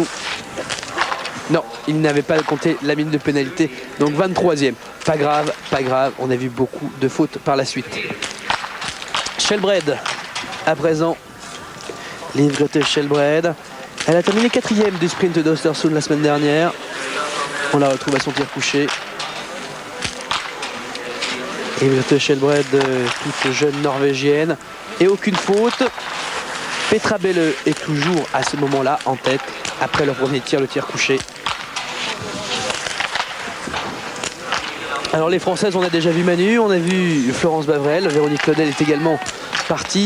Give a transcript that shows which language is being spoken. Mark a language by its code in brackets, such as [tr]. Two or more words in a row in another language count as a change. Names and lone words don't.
[fr] Non, il n'avait pas compté la minute de pénalité, donc 23e. Pas grave, on a vu beaucoup de fautes par la suite. Shelbred, à présent, Liv-Grete Shelbred. Elle a terminé 4e du sprint d'Östersund la semaine dernière. On la retrouve à son tir couché. Liv-Grete Shelbred, toute jeune norvégienne, et aucune faute. Petra Belle est toujours à ce moment-là en tête, après leur premier tir, le tir couché. Alors les Françaises, on a déjà vu Manu, on a vu Florence Bavrel, Véronique Claudel est également partie.